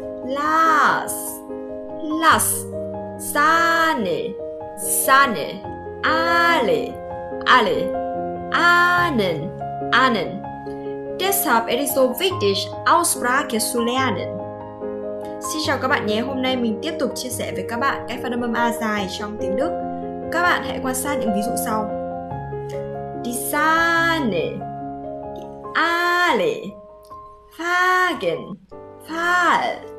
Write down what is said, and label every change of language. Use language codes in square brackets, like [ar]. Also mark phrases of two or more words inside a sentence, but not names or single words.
[de] Las, las, Sahne, Sahne, alle, alle, ahnen, ahnen. Deshalb ist es so wichtig, Aussprache zu lernen. [vi] Xin chào các bạn nhé, hôm nay mình tiếp tục chia sẻ với các bạn cách phát âm A dài trong tiếng Đức. Các bạn hãy quan sát những ví dụ sau. [de] Die Sahne, die alle, Wagen, Fahr.